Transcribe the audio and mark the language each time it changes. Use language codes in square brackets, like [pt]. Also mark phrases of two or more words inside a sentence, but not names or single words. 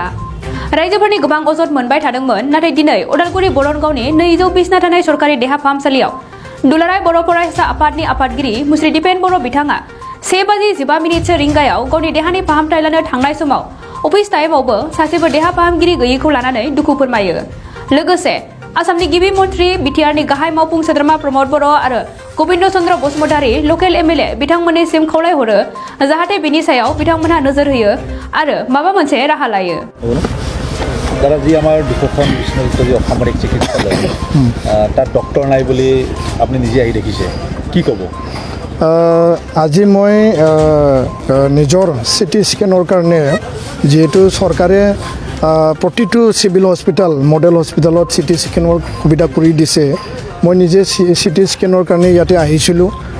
[brx] रायजोफोरनि गोबां अजद मोनबाय थादोंमोन, नाथाय दिनै उदालगुरि बरनगावनि 200 बिसना थानाय सरकारि देहा फाहामसालियाव दुलाराय बर' फरायसा आफादनि आफादगिरि मुस्रि दिपेन बर' बिथाङा 1:15 रिंगायाव गावनि देहानि फाहामथाय लानो थांनाय समाव अफिस टाइमावबो सासेबो देहा फाहामगिरि गैयैखौ लानानै दुखु फोरमायो। लोगोसे आसामनि गिबि मन्थ्रि बिटिआरनि गाहाय मावफुं सोद्रोमा प्रमद बर' आरो गबिन्द चन्द्र बसुमतारी [en] local MLA [brx] बिथांमोननिसिम खावलायहरो जाहाथे बिनि सायाव बिथांमोनहा नोजोर होयो आरो माबा मोनसे राहा लायो। [as] দাদা যি আমাৰ দুখন বিষ্ণুপুৰী অসামৰিক চিকিৎসালয় তাত ডক্টৰ নাই বুলি আপুনি নিজে আহি দেখিছে, কি ক'ব? আজি মই নিজৰ [en] CT scan [as] কাৰণে যেহেতু চৰকাৰে প্ৰতিটো [en] civil hospital model hospital CT scan [as] সুবিধা কৰি দিছে, মই নিজে [en] CT scan [as] কাৰণে ইয়াতে আহিছিলোঁ।